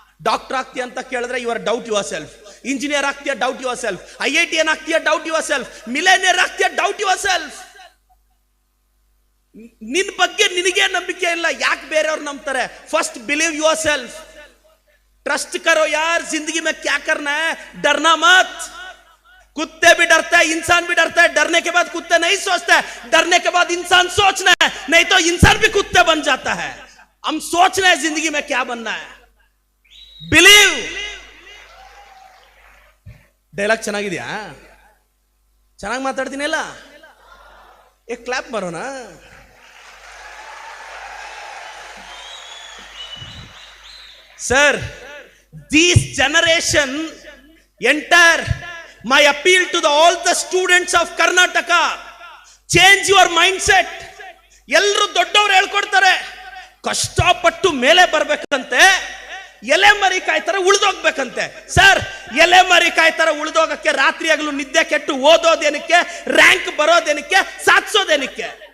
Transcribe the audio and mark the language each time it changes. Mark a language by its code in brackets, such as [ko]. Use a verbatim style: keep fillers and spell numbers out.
[kn] Doctor ಆಗ್ತೀಯ ಅಂತ ಕೇಳಿದ್ರೆ [en] Your doubt yourself. [kn] Engineer ಆಗ್ತೀಯಾ, doubt your self. I I T N ಆಗ್ತೀಯಾ, [en] Doubt yourself. [kn] Millionaire ಆಗ್ತೀಯಾ, doubt your self. ನಿನ್ ಬಗ್ಗೆ ನಿನಗೆ ನಂಬಿಕೆ ಇಲ್ಲ, ಯಾಕೆ ಬೇರೆಯವ್ರು ನಂಬ್ತಾರೆ? [en] First believe yourself. [hi] Trust ಕರೋ ಯಾರ್ ಜಿಂದಗಿ ಮೇ ಕ್ಯಾ ಕರ್ನಾ ಹೈ, ಡರ್ನಾ ಮತ್. कुत्ते भी डरता है, इंसान भी डरता है. डरने के बाद कुत्ते नहीं सोचते, डरने के बाद इंसान सोचना है, नहीं तो इंसान भी कुत्ते बन जाता है. हम सोचना है जिंदगी में क्या बनना है. [en] Believe. [kn] ಡೈಲಾಗ್ ಚೆನ್ನಾಗಿದೆಯಾ? ಚೆನ್ನಾಗಿ ಮಾತಾಡ್ತೀನಿ ಅಲ್ಲ? ಏ ಕ್ಲಾಪ್ ಬರೋಣ. [en] Sir, this generation enter my appeal to the all the students of Karnataka, change your mindset. [kn] ಎಲ್ಲರೂ ದೊಡ್ಡವರು ಹೇಳ್ಕೊಡ್ತಾರೆ, ಕಷ್ಟಪಟ್ಟು ಮೇಲೆ ಬರಬೇಕಂತೆ, ಎಲೆ ಮರಿ ಕಾಯ್ತಾರೆ ಉಳಿದೋಗ್ಬೇಕಂತೆ. ಸರ್, ಎಲೆ ಮರಿ ಕಾಯ್ತಾರೆ ಉಳಿದೋಗಕ್ಕೆ ರಾತ್ರಿ ಹಗಲು ನಿದ್ದೆ ಕೆಟ್ಟು ಓದೋದೇನಕ್ಕೆ, ರ್ಯಾಂಕ್ ಬರೋದೇನಕ್ಕೆ, ಸಾಧಿಸೋದೇನಕ್ಕೆ?